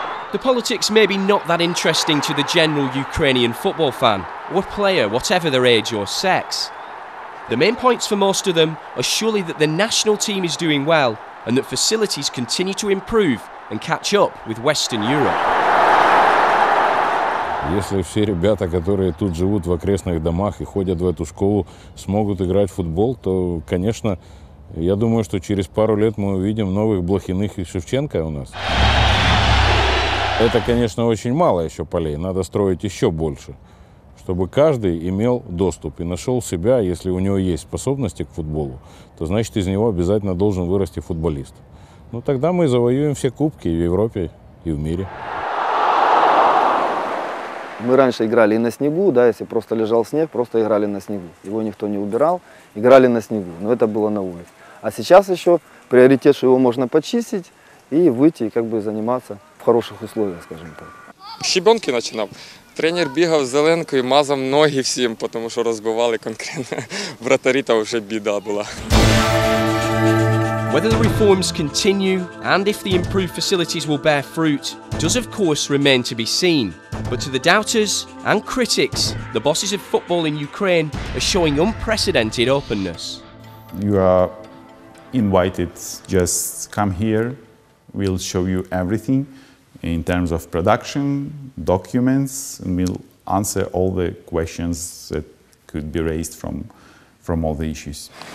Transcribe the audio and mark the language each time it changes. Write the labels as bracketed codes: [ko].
[en] The politics may be not that interesting to the general Ukrainian football fan, or player, whatever their age or sex. The main points for most of them are surely that the national team is doing well and that facilities continue to improve and catch up with Western Europe. [ru] Если все ребята, которые тут живут в окрестных домах и ходят в эту школу, смогут играть в футбол, то, конечно, я думаю, что через пару лет мы увидим новых Блохиных и Шевченко у нас. Это, конечно, очень мало еще полей, надо строить еще больше, чтобы каждый имел доступ и нашел себя, если у него есть способности к футболу, то значит из него обязательно должен вырасти футболист. Ну тогда мы завоюем все кубки и в Европе, и в мире. Мы раньше играли и на снегу, да, если просто лежал снег, просто играли на снегу. Его никто не убирал, играли на снегу, но это было на улице. А сейчас еще приоритет, что его можно почистить и выйти и как бы заниматься в хороших условиях, скажем так. [uk] Щебенки починав. Тренер бігав з зеленкою, мазав ноги всім, тому що розбивали конкретно. Вратарі, та вже біда була. [en] Whether the reforms continue and if the improved facilities will bear fruit does of course remain to be seen. But to the doubters and critics, the bosses of football in Ukraine are showing unprecedented openness. You are invited, just come here, we'll show you everything in terms of production, documents, and we'll answer all the questions that could be raised from all the issues.